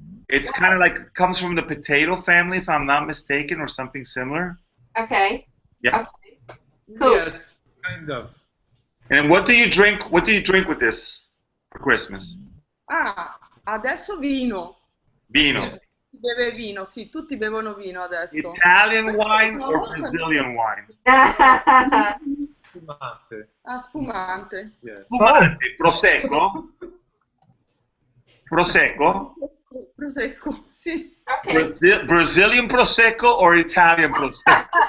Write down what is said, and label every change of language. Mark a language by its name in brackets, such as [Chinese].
[English] It's kind of like comes from the potato family, if I'm not mistaken, or something similar. Okay. Yeah. Okay. Cool. Yes, kind of. And what do you drink? What do you drink with this for Christmas? [Italian] Ah, adesso vino. Vino. Si beve vino, sì, tutti bevono vino adesso. [English] Italian wine or Brazilian wine? [Italian] Spumante. Ah, spumante. [English] Yes. [Italian] Spumante. Prosecco? Prosecco? Prosecco, sì. [English] Okay. Brazilian Prosecco or Italian Prosecco?